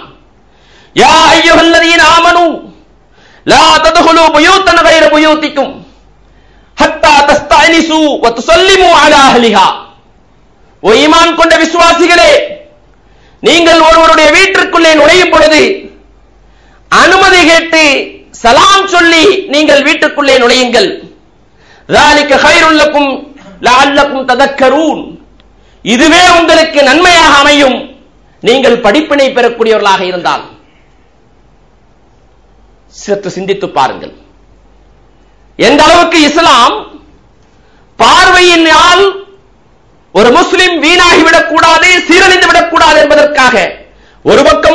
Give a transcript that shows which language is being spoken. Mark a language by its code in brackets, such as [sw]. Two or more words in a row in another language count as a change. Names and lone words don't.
[ar] يا أيها الذين آمنوا لا تدخلوا بيوتا غير بيوتكم حتى تستأنسوا وتسلموا على أهلها. [ta] ஓ ஈமான் கொண்ட விசுவாசிகளே, நீங்கள் ஒருவருடைய வீட்டிற்குள்ளே நுழையும் பொழுது அனுமதி கேட்டு சலாம் சொல்லி நீங்கள் வீட்டுக்குள்ளே நுழையுங்கள். [ar] ذلك خير لكم لعلكم تذكرون. [ta] இதுவே உங்களுக்கு நன்மையாக அமையும், நீங்கள் படிப்பினை பெறக்கூடியவர்களாக இருந்தால். சற்று சிந்தித்து பாருங்கள், எந்த அளவுக்கு இஸ்லாம் பார்வையினால் ஒரு முஸ்லிம் வீணாகிவிடக் கூடாது, சீரழிந்து விடக்கூடாது என்பதற்காக ஒரு பக்கம்